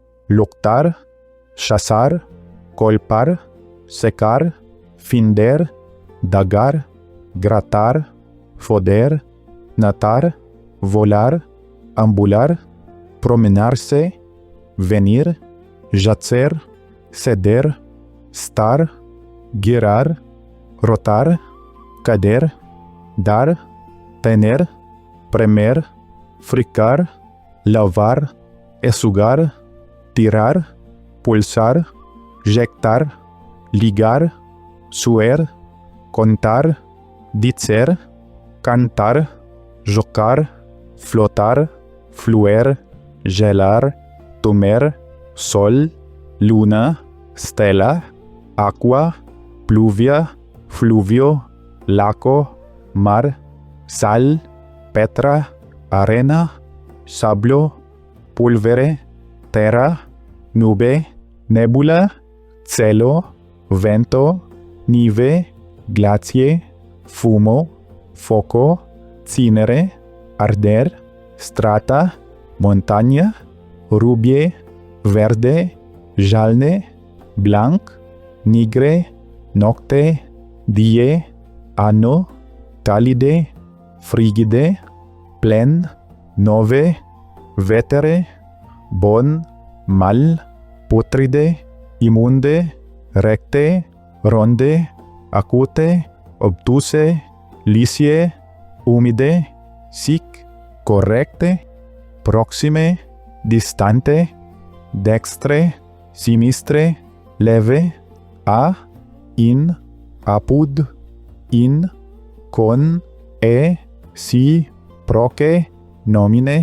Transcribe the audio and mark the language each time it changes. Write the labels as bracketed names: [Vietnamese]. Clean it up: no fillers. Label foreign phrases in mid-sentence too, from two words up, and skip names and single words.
[Interlingua] luctar, chasar, colpar, secar, finder, dagar, gratar, foder, natar, volar, ambular, promenarse, venir, yacer, ceder, estar, girar, rotar, caer, dar, tener, premer, fricar, lavar, exugar, tirar, pulsar, jectar, ligar, suer, contar, dizer, cantar, jocar, flotar, fluer, gelar, tomer, sol, luna, stella, aqua, pluvia, fluvio, laco, mar, sal, petra, arena, sablo, pulvere, terra, nube, nebula, cielo, vento, nieve, glacier, fumo, foco, cinere, arder, strata, montaña, rubie, verde, jalne, blanc, nigre, nocte, die, anno, calide, frigide, plen, nove, vetere, bon, mal, putride, immunde, recte, ronde, acute, obtuse, licie, humide, sic, correcte, proxime, distante, dextre, sinistre, leve, a, in, apud, in, con, si, proque, nomine.